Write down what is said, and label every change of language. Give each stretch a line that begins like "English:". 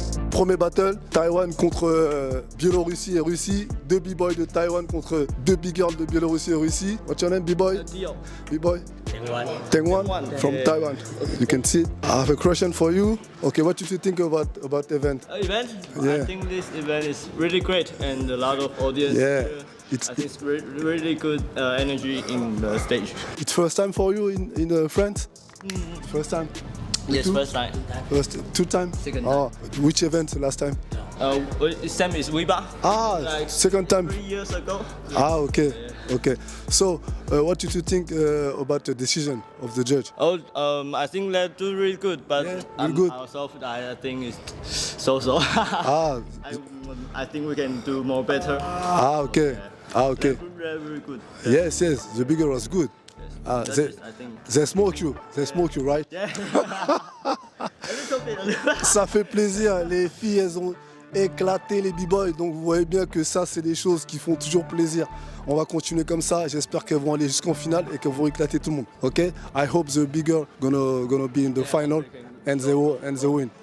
French: premier battle, Taïwan contre Biélorussie et Russie. 2 b-boys de Taïwan contre 2 big girls de Biélorussie et Russie.
English: What's your name, b-boy? B-boy? Tengwan from Taiwan. You can see it. I have a question for you. Okay, what did you think about event? Event? Yeah. I think this event is really great and a lot of audience. Yeah. Here. I think it's really good energy in the stage. It's first time for you in France? First time? Yes, Two? first time. First, 2 time? Second Oh, which event last time? This time is Weiba. Ah, Like second time. 3 years ago. Ah, okay, okay. So, what did you think about the decision of the judge? Oh, I think they do really good, but Yeah, really good. ourselves, I think it's so. Ah, I think we can do more better. okay, okay. They're very good. Yes, the bigger was good. That's They, it, I think. they smoke you, right? Yeah. A little bit.
French: Ça fait plaisir, les filles elles ont éclaté les b-boys, donc vous voyez bien que ça c'est des choses qui font toujours plaisir. On va continuer comme ça, j'espère qu'elles vont aller jusqu'en finale et qu'elles vont éclater tout le monde. Ok?
English: I hope the bigger gonna be in the final and they win.